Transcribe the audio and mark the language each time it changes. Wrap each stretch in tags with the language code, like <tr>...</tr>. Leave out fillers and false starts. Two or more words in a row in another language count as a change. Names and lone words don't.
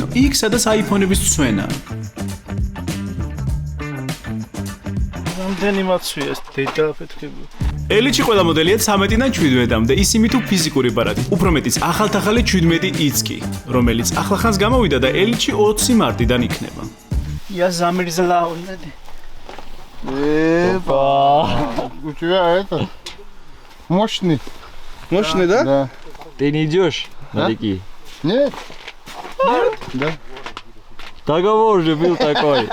<ka>იქ სადაც iPhone-ების ცვენაა. რამდენი მაცვია ეს დედაფეთქებული. ელიტში ყველა მოდელია 13-დან 17-მდე, ის იმით ფიზიკური ბარათი. უფრო მეტიც ახალთახალი 17i კი, რომელიც ახლახანს გამოვიდა და ელიტში 20 მარტიდან იქნება.</ka> <ru>Я замерзла уже. У тебя мощный. Мощный, да? Да. Ты не идешь на реки? Нет? Да. Договор же был такой.</ru>